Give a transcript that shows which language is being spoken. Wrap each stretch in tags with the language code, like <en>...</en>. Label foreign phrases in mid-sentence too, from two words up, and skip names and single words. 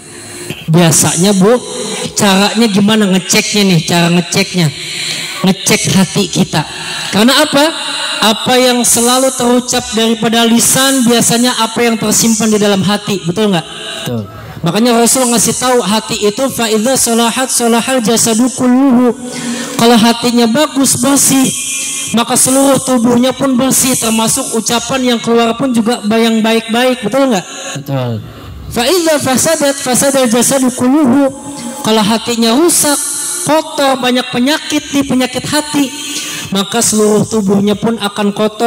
<id>Biasanya Bu, caranya gimana ngeceknya nih? Cara ngeceknya, ngecek hati kita. Karena apa? Apa yang selalu terucap daripada lisan biasanya apa yang tersimpan di dalam hati, betul nggak? Betul. Makanya Rasul ngasih tahu hati itu</id> <ar>فإذا صلحت صلح الجسد كله.</ar> <id>Kalau hatinya bagus, bersih, maka seluruh tubuhnya pun bersih, termasuk ucapan yang keluar pun juga yang baik-baik, betul nggak? Betul.</id> <ar>فإذا فسد الجسد كله.</ar> <id>Kalau hatinya rusak, kotor, banyak penyakit di penyakit hati, maka seluruh tubuhnya pun akan kotor.</id>